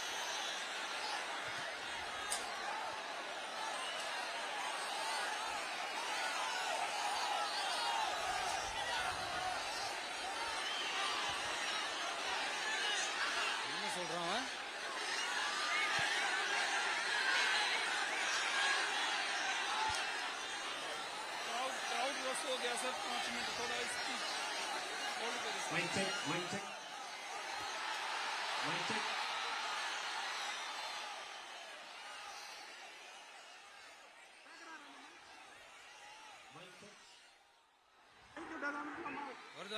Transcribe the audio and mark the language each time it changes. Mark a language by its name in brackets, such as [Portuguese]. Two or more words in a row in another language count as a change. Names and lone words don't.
[Tamil] என்ன சொல்றான்? [English] crowd rush [Hindi] हो गया सर, 5 मिनट थोड़ा [English] speech hold [Hindi] करिए। [English] mic check, mic check, mic check. [Tamil] வருதா?